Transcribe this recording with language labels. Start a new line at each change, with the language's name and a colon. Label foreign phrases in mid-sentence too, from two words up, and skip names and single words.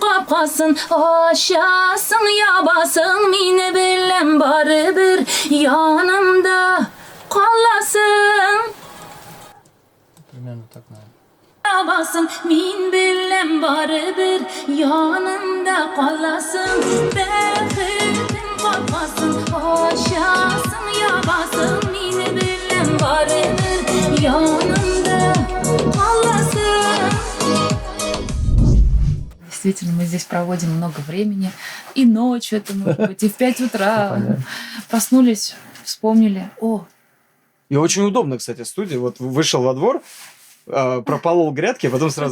Crimean Tatar: qopqasın, aşasın, yabasın, meni bilen baribir yanımda qalasın.
Russian: Примерно так, наверное.
Crimean Tatar: Yabasın, men bilen baribir yanımda qalasın. Bexitim qopqasın, aşasın, yabasın, meni bilen baribir yanımda qalasın.
Russian: Действительно, мы здесь проводим много времени. И ночью это может быть, и в 5 утра проснулись, вспомнили. О, И очень удобно, кстати, студия. Вот вышел во двор, прополол грядки, а потом сразу